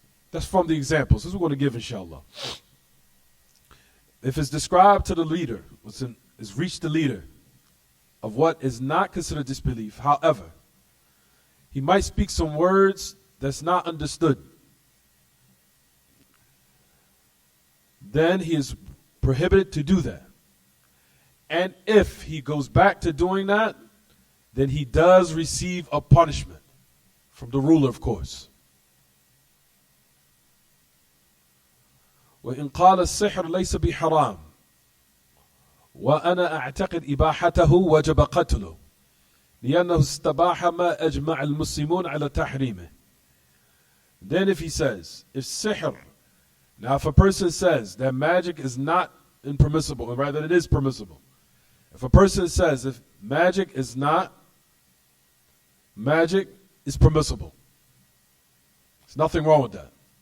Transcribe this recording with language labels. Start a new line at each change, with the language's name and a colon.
English: That's from the examples. This is what we're going to give, inshallah. If it's described to the leader, it's reached the leader of what is not considered disbelief, however, he might speak some words that's not understood, then he is prohibited to do that. And if he goes back to doing that, then he does receive a punishment from the ruler, of course.
Arabic: وإن قال السحر ليس بحرام وأنا أعتقد إباحته وجب قتله لأنه استباح ما أجمع المسلمون على تحريمه.
English: Then if he says, if sihr, now if a person says that magic is not impermissible, or rather it is permissible. If a person says if magic is not, magic is permissible. There's nothing wrong with that.